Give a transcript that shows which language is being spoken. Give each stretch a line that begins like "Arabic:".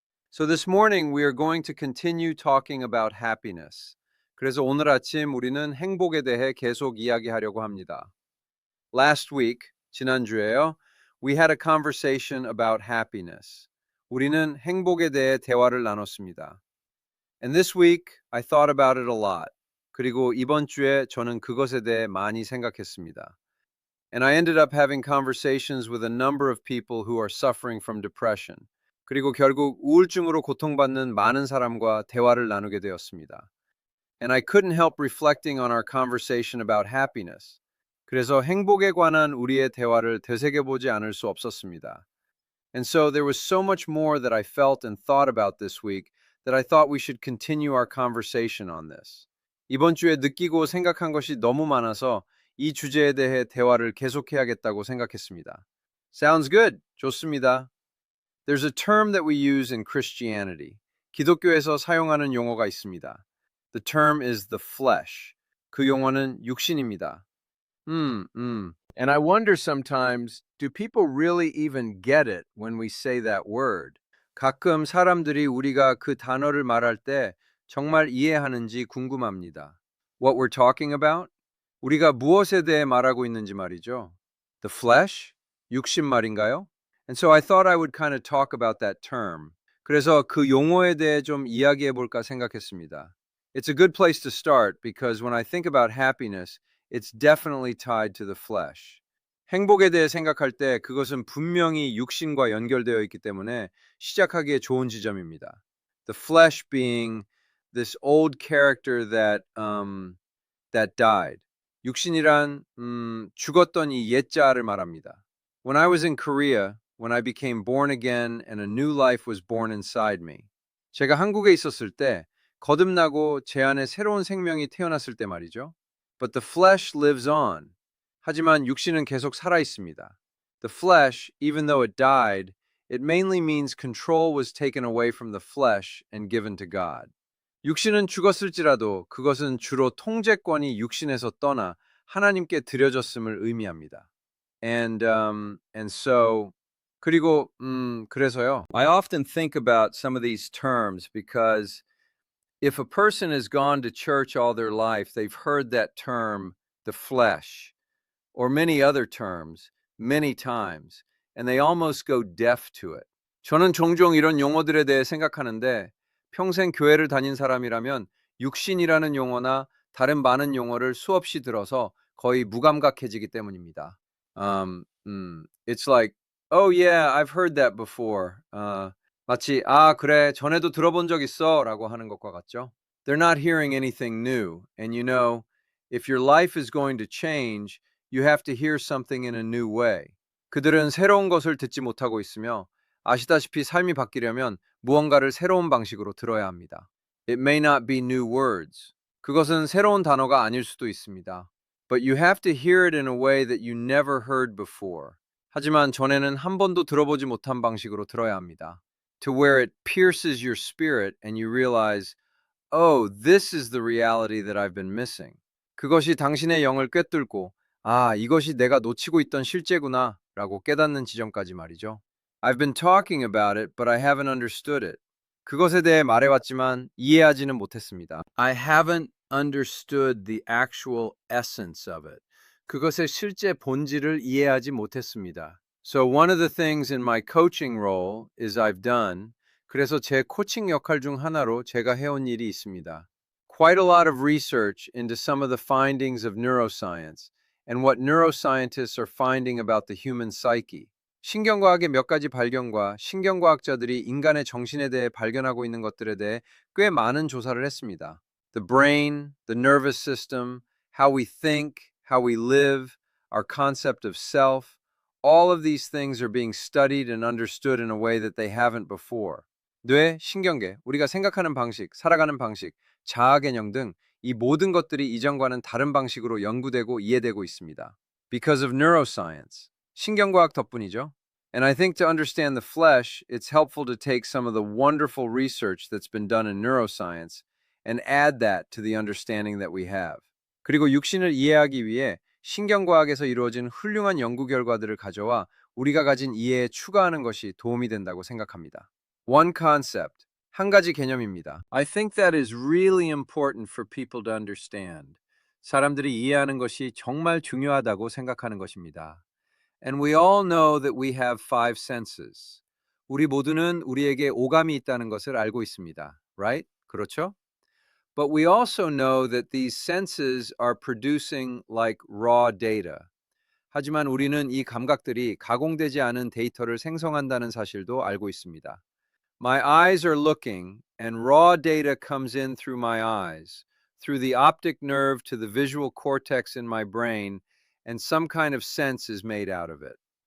English: So this morning we are going to continue talking about happiness.
Korean: 그래서 오늘 아침 우리는 행복에 대해 계속 이야기하려고 합니다.
English: Last week,
Korean: 지난주에요,
English: we had a conversation about happiness.
Korean: 우리는 행복에 대해 대화를 나눴습니다.
English: And this week, I thought about it a lot.
Korean: 그리고 이번 주에 저는 그것에 대해 많이 생각했습니다.
English: And I ended up having conversations with a number of people who are suffering from depression.
Korean: 그리고 결국 우울증으로 고통받는 많은 사람과 대화를 나누게 되었습니다.
English: And I couldn't help reflecting on our conversation about happiness.
Korean: 그래서 행복에 관한 우리의 대화를 되새겨보지 않을 수 없었습니다.
English: And so there was so much more that I felt and thought about this week that I thought we should continue our conversation on this.
Korean: 이번 주에 느끼고 생각한 것이 너무 많아서 이 주제에 대해 대화를 계속해야겠다고 생각했습니다.
English: Sounds good.
Korean: 좋습니다.
English: There's a term that we use in Christianity.
Korean: 기독교에서 사용하는 용어가 있습니다.
English: The term is the flesh.
Korean: 그 용어는 육신입니다.
English: And I wonder sometimes, do people really even get it when we say that word?
Korean: 가끔 사람들이 우리가 그 단어를 말할 때 정말 이해하는지 궁금합니다.
English: What we're talking about?
Korean: 우리가 무엇에 대해 말하고 있는지 말이죠.
English: The flesh?
Korean: 육신 말인가요?
English: And so I thought I would kind of talk about that term.
Korean: 그래서 그 용어에 대해 좀 이야기해 볼까 생각했습니다.
English: It's a good place to start because when I think about happiness, it's definitely tied to the flesh.
Korean: 행복에 대해 생각할 때 그것은 분명히 육신과 연결되어 있기 때문에 시작하기에 좋은 지점입니다.
English: The flesh being this old character that died.
Korean: 육신이란 죽었던 이 옛자를 말합니다.
English: When I was in Korea, when I became born again and a new life was born inside me.
Korean: 제가 한국에 있었을 때 거듭나고 제 안에 새로운 생명이 태어났을 때 말이죠.
English: But the flesh lives on.
Korean: 하지만 육신은 계속 살아 있습니다.
English: The flesh, even though it died, it mainly means control was taken away from the flesh and given to God.
Korean: 육신은 죽었을지라도 그것은 주로 통제권이 육신에서 떠나 하나님께 드려졌음을 의미합니다.
English: And so
Korean: 그리고 그래서요.
English: I often think about some of these terms because if a person has gone to church all their life, they've heard that term, the flesh, or many other terms, many times, and they almost go deaf to it.
Korean: 저는 종종 이런 용어들에 대해 생각하는데 평생 교회를 다닌 사람이라면 육신이라는 용어나 다른 많은 용어를 수없이 들어서 거의 무감각해지기 때문입니다.
English: It's like, oh yeah, I've heard that before.
Korean: 마치 그래, 전에도 들어본 적 있어 라고 하는 것과 같죠.
English: They're not hearing anything new. And you know, if your life is going to change, you have to hear something in a new way.
Korean: 그들은 새로운 것을 듣지 못하고 있으며 아시다시피 삶이 바뀌려면 무언가를 새로운 방식으로 들어야 합니다.
English: It may not be new words.
Korean: 그것은 새로운 단어가 아닐 수도 있습니다.
English: But you have to hear it in a way that you never heard before.
Korean: 하지만 전에는 한 번도 들어보지 못한 방식으로 들어야 합니다.
English: To where it pierces your spirit and you realize, oh, this is the reality that I've been missing.
Korean: 그것이 당신의 영을 꿰뚫고, 이것이 내가 놓치고 있던 실제구나 라고 깨닫는 지점까지 말이죠.
English: I've been talking about it, but I haven't understood it.
Korean: 그것에 대해 말해왔지만 이해하지는 못했습니다.
English: I haven't understood the actual essence of it.
Korean: 그것의 실제 본질을 이해하지 못했습니다.
English: So one of the things in my coaching role is I've done,
Korean: 그래서 제 코칭 역할 중 하나로 제가 해온 일이 있습니다.
English: Quite a lot of research into some of the findings of neuroscience and what neuroscientists are finding about the human psyche.
Korean: 신경과학의 몇 가지 발견과 신경과학자들이 인간의 정신에 대해 발견하고 있는 것들에 대해 꽤 많은 조사를 했습니다.
English: The brain, the nervous system, how we think, how we live, our concept of self, all of these things are being studied and understood in a way that they haven't before.
Korean: 뇌, 신경계, 우리가 생각하는 방식, 살아가는 방식, 자아 개념 등 이 모든 것들이 이전과는 다른 방식으로 연구되고 이해되고 있습니다.
English: Because of neuroscience.
Korean: 신경과학 덕분이죠.
English: And I think to understand the flesh, it's helpful to take some of the wonderful research that's been done in neuroscience and add that to the understanding that we have.
Korean: 그리고 육신을 이해하기 위해 신경과학에서 이루어진 훌륭한 연구 결과들을 가져와 우리가 가진 이해에 추가하는 것이 도움이 된다고 생각합니다.
English: One concept,
Korean: 한 가지 개념입니다.
English: I think that is really important for people to understand.
Korean: 사람들이 이해하는 것이 정말 중요하다고 생각하는 것입니다.
English: And we all know that we have five senses.
Korean: 우리 모두는 우리에게 오감이 있다는 것을 알고 있습니다.
English: Right?
Korean: 그렇죠?
English: But we also know that these senses are producing like raw data.
Korean: 하지만 우리는 이 감각들이 가공되지 않은 데이터를 생성한다는 사실도 알고 있습니다.
English: My eyes are looking, and raw data comes in through my eyes, through the optic nerve to the visual cortex in my brain, and some kind of sense is made out of it.